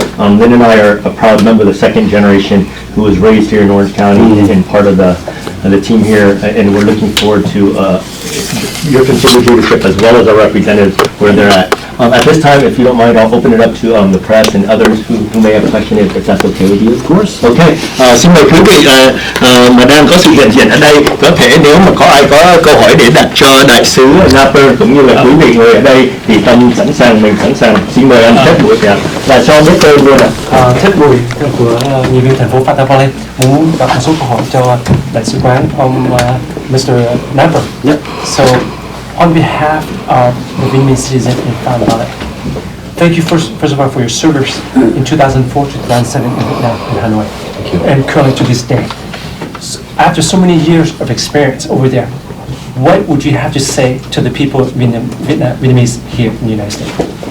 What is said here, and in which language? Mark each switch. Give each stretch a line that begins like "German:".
English: Lynn and I are a proud member of the second generation who was raised here in Orange County and part of the team here, and we're looking forward to your continued leadership as well as our representatives where they're at. At this time, if you don't mind, I'll open it up to the press and others who may have a question, if that's okay with you. Of course. Okay.
Vietnamese: Xin mời quý vị mà đang có sự hiện diện ở đây, có thể nếu mà có ai có câu hỏi để đặt cho đại sứ Naper cũng như là quý vị ngồi ở đây thì Tâm sẵn sàng, mình sẵn sàng. Xin mời anh Thép Bùi và cho biết tên luôn ạ. Thép Bùi của nghị viên thành phố PhoBolsaTV muốn đặt một số câu hỏi cho đại sứ quán ông Mr. Naper.
English: Yep. So, on behalf of the Vietnamese citizen in PhoBolsaTV, thank you first of all for your service in 2004 to 2007 in Vietnam and Hanoi, and currently to this day. So, after so many years of experience over there, what would you have to say to the people of Vietnamese here in the United States?